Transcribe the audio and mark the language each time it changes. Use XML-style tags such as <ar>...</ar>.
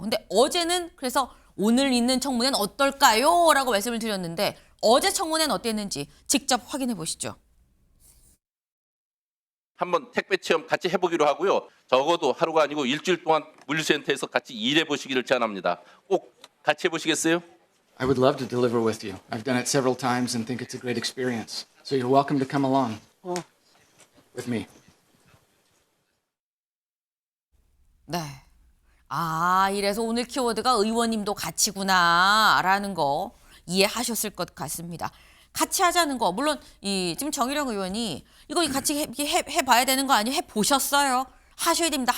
<ko>근데 어제는 그래서 오늘 있는 청문회는 어떨까요? 라고 말씀을 드렸는데 어제 청문회는 어땠는지 직접 확인해 보시죠. 한번 택배 체험 같이 해보기로 하고요. 적어도 하루가 아니고 일주일 동안 물류센터에서 같이 일해 보시기를 제안합니다. 꼭 같이 해보시겠어요?</ko> <en>I would love to deliver with you. I've done it several times and think it's a great experience. So you're welcome to come along with me.</en> <ko>네. 아, 이래서 오늘 키워드가 의원님도 같이구나라는 거 이해하셨을 것 같습니다. 같이 하자는 거 물론 지금 정일영 의원이 이거 같이 해봐야 되는 거 아니에요? 해보셨어요? 하셔야 됩니다.</ko>